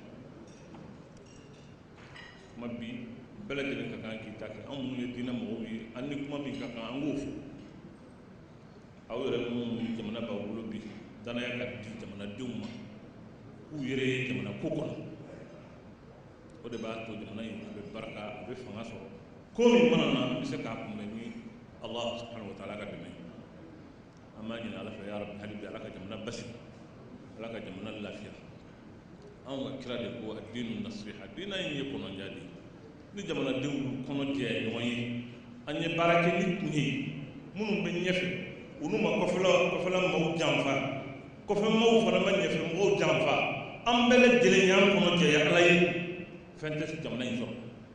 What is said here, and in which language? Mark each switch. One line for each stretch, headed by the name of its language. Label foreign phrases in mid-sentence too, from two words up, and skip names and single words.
Bambara: kuma bi bɛɛ lajɛlen ka kan k'i ta kɛ anw minnu ye diinɛ mɔgɔw ye an ni kuma min ka kan an k'o fɔ aw yɛrɛ minnu ni jamana b'aw bolo bi danaya ka di jamanadenw ma k'u yɛrɛ ye jamana ko kɔnɔ o de b'a to jamana in a bɛ barika a bɛ fanga sɔrɔ ko min mana na an bɛ se k'a kunbɛn ni Allah
Arabic: سبحانه وتعالى
Bambara: ka dɛmɛ an b'a ɲini ala fɛ
Arabic: يا رب
Bambara: hali bi ala ka jamana basigi ala ka jamana lafiya anw ka kira de ko
Arabic: الدين النصيحة
Bambara: diina in ye kɔnɔdiya de ni jamanadenw kɔnɔ jɛya ɲɔgɔn ye an ye baara kɛ ni kun ye minnu bɛ ɲɛfɛ olu ma kɔfɛla maaw janfa kɔfɛ maaw fana ma ɲɛfɛ mɔgɔw janfa an bɛɛ lajɛlen y'an kɔnɔ jɛya ala ye fɛn tɛ jamana in sɔrɔ